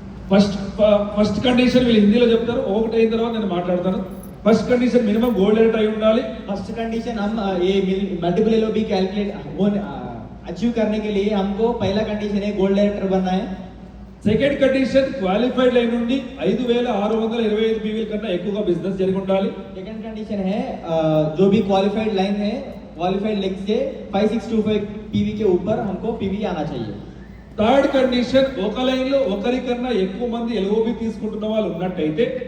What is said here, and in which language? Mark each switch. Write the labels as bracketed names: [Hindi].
[Telugu] First condition వీళ్ళు హిందీలో చెప్తారు, ఒకటి అయిన తర్వాత నేను మాట్లాడతాను. First condition minimum gold rate అయి ఉండాలి. [Hindi] फर्स्ट कंडीशन हम ये मल्टीपल एलओबी कैलकुलेट वो अचीव करने के लिए हमको पहला कंडीशन है गोल्ड डायरेक्टर बनना है. [Telugu] సెకండ్ కండిషన్ క్వాలిఫైడ్ లైన్ నుండి 5625 పీవీల కన్నా ఎక్కువగా బిజినెస్ జరిగి ఉండాలి. [Hindi] सेकंड कंडीशन है जो भी क्वालिफाइड लाइन है क्वालिफाइड लेग से 5625 पीवी के ऊपर हमको पीवी आना चाहिए. [Telugu] థర్డ్ కండిషన్ ఒక లైన్ లో ఒకరికన్నా ఎక్కువ మంది ఎల్ఓబి తీసుకుంటున్న వాళ్ళు ఉన్నట్టయితే,